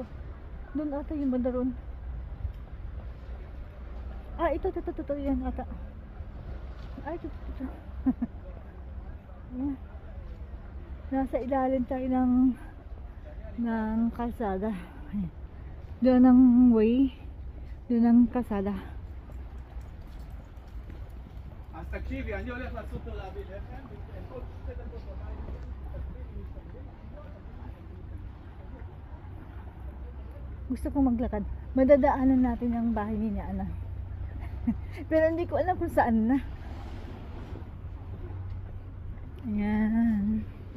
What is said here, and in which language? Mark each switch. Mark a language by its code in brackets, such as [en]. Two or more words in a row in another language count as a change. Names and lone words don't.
[tl] Doon ata yung banda ron. Ito yan ata. Ito. Nasa ilalim tayo ng kalsada. Doon ang way. Doon ang kalsada. [he] אז תקשיבי, אני הולך לסופר להביא לחם, כל 2 דקות בבית. [tl] Gusto kong maglakad. Madadaanan natin ang bahay ni Ana. Pero hindi ko alam kung saan na. Ayan.